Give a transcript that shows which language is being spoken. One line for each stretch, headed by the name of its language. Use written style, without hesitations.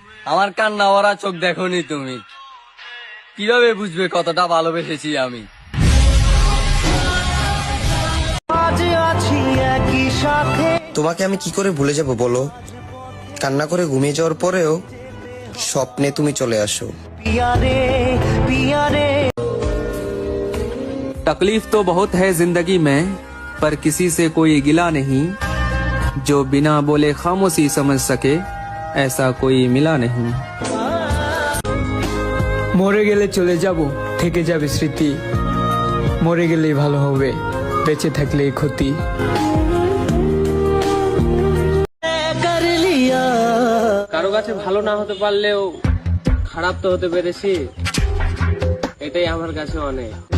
Bangla: আমার কান্না ওরা চোখ দেখোনি তুমি, কিভাবে বুঝবে কতটা ভালোবেসেছি আমি? তোমাকে আমি কি করে ভুলে যাব বলো? কান্না করে ঘুমিয়ে যাওয়ার পরেও স্বপ্নে তুমি চলে আসো।
Hindi: तकलीफ तो बहुत है जिंदगी में, पर किसी से कोई गिला नहीं, जो बिना बोले खामोशी समझ सके ऐसा कोई मिला नहीं।
Bangla: মরে গেলে চলে যাব, থেকে যাবে স্মৃতি, মরে গেলেই ভালো হবে, বেঁচে থাকলেই ক্ষতি। কারো কাছে ভালো না হতে পারলেও খারাপ তো হতে পেরেছি, এটাই আমার কাছে অনেক।